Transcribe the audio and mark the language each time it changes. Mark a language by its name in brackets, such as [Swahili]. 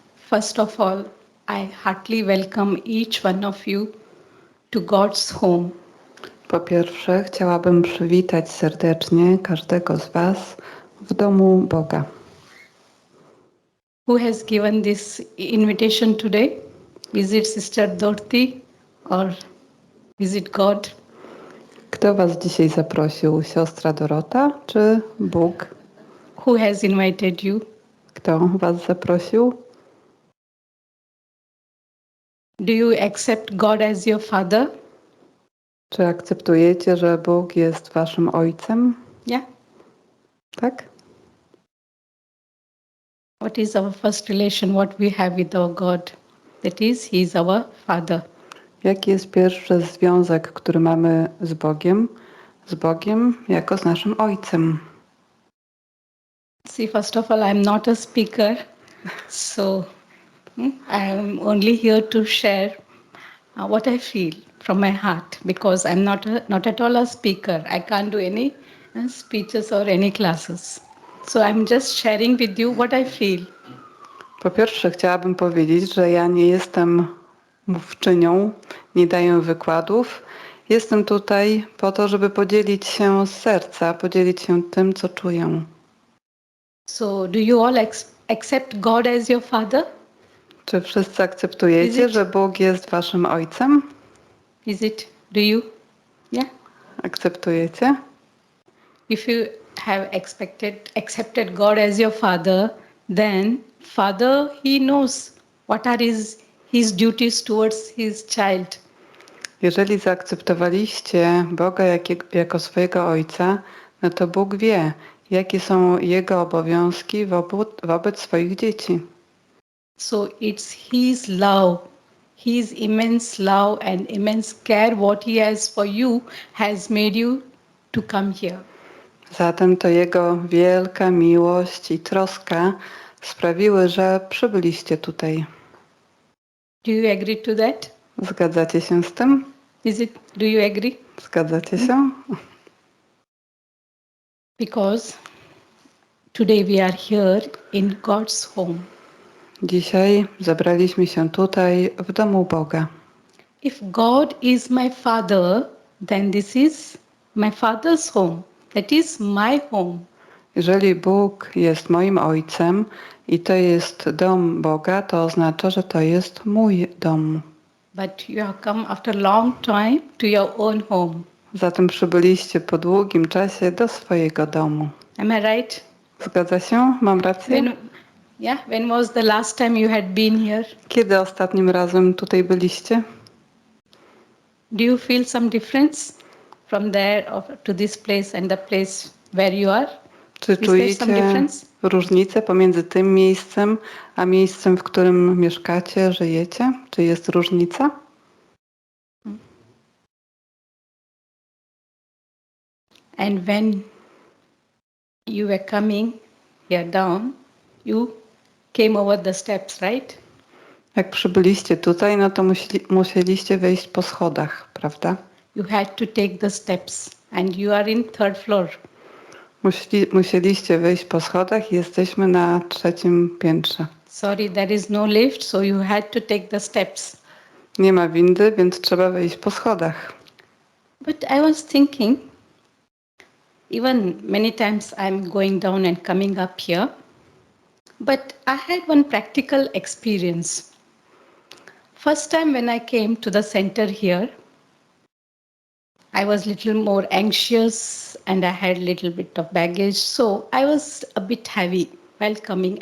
[English] First of all, I heartily welcome each one of you to God's home. [Polish] Po pierwsze, chciałabym przywitać serdecznie każdego z Was w domu Boga. [English] Who has given this invitation today? Is it Sister Dorothy or is it God? [Polish] Kto Was dzisiaj zaprosił? Siostra Dorota czy Bóg? [English] Who has invited you? [Polish] Kto Was zaprosił? [English] Do you accept God as your Father? [Polish] Czy akceptujecie, że Bóg jest Waszym Ojcem? Yeah. Tak? [English] What is our first relation, what we have with our God? That is, He is our Father. [Polish] Jaki jest pierwszy związek, który mamy z Bogiem? Z Bogiem jako z naszym Ojcem. [English] See, first of all, I'm not a speaker, so I'm only here to share what I feel from my heart because I'm not at all a speaker. I can't do any speeches or any classes. So I'm just sharing with you what I feel. [Polish] Po pierwsze, chciałabym powiedzieć, że ja nie jestem mówczynią, nie daję wykładów. Jestem tutaj po to, żeby podzielić się z serca, podzielić się tym, co czuję. [English] So do you all accept God as your Father? [Polish] Czy wszyscy akceptujecie, że Bóg jest Waszym Ojcem? [English] Is it? Do you? Yeah. [Polish] Akceptujecie? [English] If you have accepted God as your Father, then Father, He knows what are his duties towards His child. [Polish] Jeżeli zaakceptowaliście Boga jako swojego Ojca, no to Bóg wie, jakie są Jego obowiązki wobec swoich dzieci. [English] So it's His love, His immense love and immense care what He has for you has made you to come here. [Polish] Zatem to Jego wielka miłość i troska sprawiły, że przybyliście tutaj. [English] Do you agree to that? [Polish] Zgadzacie się z tym? [English] Do you agree? [Polish] Zgadzacie się? [English] Because today we are here in God's home. [Polish] Dzisiaj zebraliśmy się tutaj w domu Boga. [English] If God is my Father, then this is my Father's home. That is my home. [Polish] Jeżeli Bóg jest moim Ojcem i to jest dom Boga, to oznacza, że to jest mój dom. [English] But you have come after a long time to your own home. [Polish] Zatem przybyliście po długim czasie do swojego domu. [English] Am I right? [Polish] Zgadza się? Mam rację? [English] When was the last time you had been here? [Polish] Kiedy ostatnim razem tutaj byliście? [English] Do you feel some difference from there to this place and the place where you are? [Polish] Czy [English] Is there some [Polish] czujecie [English] difference? [Polish] różnicę pomiędzy tym miejscem, a miejscem, w którym mieszkacie, żyjecie? Czy jest różnica? [English] And when you were coming here down, you came over the steps, right? [Polish] Jak przybyliście tutaj, no to musieliście wejść po schodach, prawda? [English] You had to take the steps and you are in third floor. [Polish] Musieliście wejść po schodach i jesteśmy na 3. piętrze. [English] Sorry, there is no lift, so you had to take the steps. [Polish] Nie ma windy, więc trzeba wejść po schodach. [English] But I was thinking, even many times I'm going down and coming up here, but I had one practical experience. First time when I came to the center here, I was a little more anxious and I had a little bit of baggage, so I was a bit heavy while coming.